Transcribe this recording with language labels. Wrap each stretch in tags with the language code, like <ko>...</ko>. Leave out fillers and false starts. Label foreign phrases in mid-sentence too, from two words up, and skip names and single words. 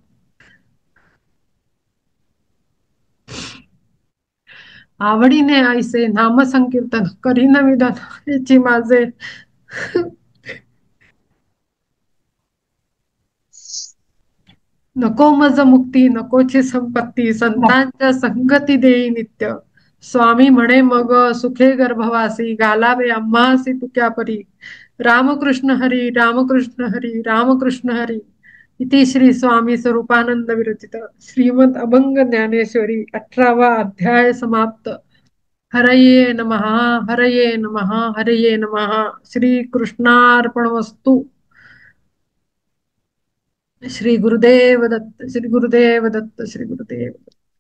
<mr>आवडीने ऐसे नामसंकीर्तन करीन विधान, हेची माझे नको मज मुक्ती, नकोची संपत्ती, संतांच्या संगती देई नित्य, स्वामी म्हणे मग सुखे गर्भवासी, घालावे आम्हासी तुक्या परी, रामकृष्ण हरी रामकृष्ण हरी रामकृष्ण हरी, इति श्री स्वामी स्वरूपानंद विरचित श्रीमद अभंग ज्ञानेश्वरी 18वा अध्याय समाप्त.</mr> <sa>हरये नमः, हरये नमः, हरये नमः. श्री कृष्णार्पणमस्तु.</sa> <mr>श्री गुरुदेव दत्त, श्री गुरुदेव दत्त, श्री गुरुदेव दत्त.</mr>